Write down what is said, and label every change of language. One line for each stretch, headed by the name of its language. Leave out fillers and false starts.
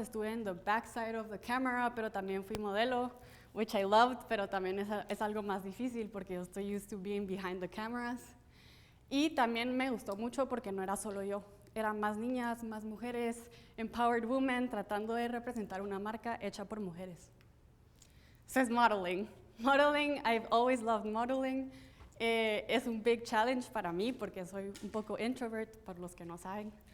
Spanish: Estuve en
English: the backside of the camera,
Spanish: pero también fui modelo,
English: which I loved,
Spanish: pero también es algo más difícil porque yo estoy
English: used to being behind the cameras.
Spanish: Y también me gustó mucho porque no era solo yo. Eran más niñas, más mujeres,
English: empowered women,
Spanish: tratando de representar una marca hecha por mujeres. Eso es modeling.
English: Modeling, I've always loved modeling.
Spanish: Es un
English: big challenge
Spanish: para mí porque soy un poco introvert, por los que no saben.